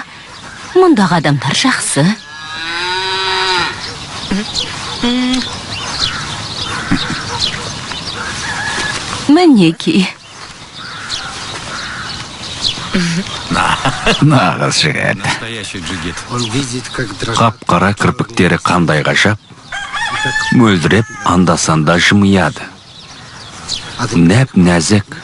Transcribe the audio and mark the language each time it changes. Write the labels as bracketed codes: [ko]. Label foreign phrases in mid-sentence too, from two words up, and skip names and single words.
[kk] Мұндағы адамдар жақсы. Мінекей. Нағыз жігіт. [ru] Настоящий джигит. Он видит, как дрожат. [kk] Қап-қара кірпіктері қандай ғажап. Мөлдіреп анда-санда жымияды. Нәп нәзік.